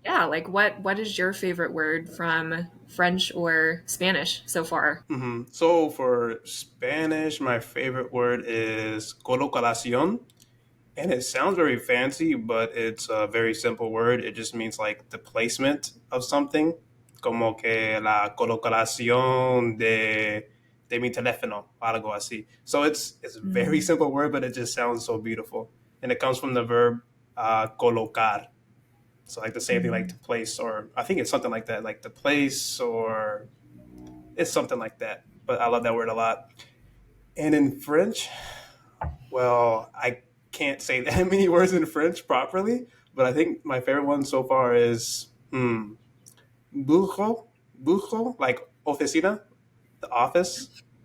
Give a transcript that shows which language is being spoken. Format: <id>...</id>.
<en>Yeah, like what is your favorite word from French or Spanish so far? So for Spanish, my favorite word is colocación. And it sounds very fancy, but it's a very simple word. It just means like the placement of something.</en> <es>Como que la colocación de mi teléfono, algo así.</es> <en>So it's a very Mm. simple word, but it just sounds so beautiful. And it comes from the verb colocar. So like the same thing like to Mm. place, or I think it's something like that, like to place, or it's something like that. But I love that word a lot. And in French, well, I can't say that many words in French properly, but I think my favorite one so far is bujo, bujo, like oficina, the office.</en>